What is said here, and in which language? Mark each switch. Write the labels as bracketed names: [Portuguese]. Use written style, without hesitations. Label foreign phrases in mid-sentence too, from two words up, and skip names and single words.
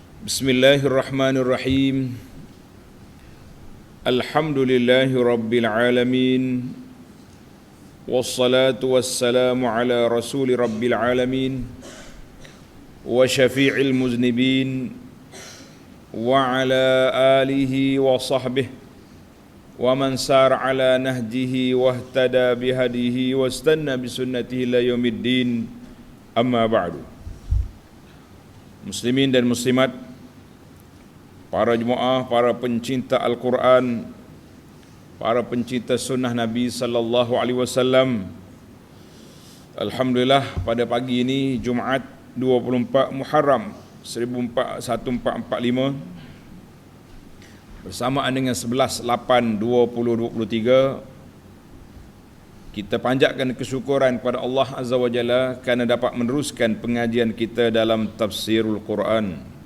[Arabic] بسم الله الرحمن الرحيم. الحمد لله رب العالمين. والصلاة والسلام على رسول رب العالمين وشفيع المذنبين وعلى آله وصحبه ومن سار على نهجه واهتدى بهديه واستن بسنته إلى يوم الدين. أما بعد. [Malay] Muslimin dan muslimat, para jemaah, para pencinta Al-Quran, para pencinta sunnah Nabi [Arabic] صلى الله عليه وسلم. [Malay] Alhamdulillah, pada pagi ini Jumaat 24 Muharram 1445 bersamaan dengan 11/8/2023, kita panjatkan kesyukuran kepada Allah [Arabic] عز وجل [Malay] kerana dapat meneruskan pengajian kita dalam [Arabic] تفسير القرآن.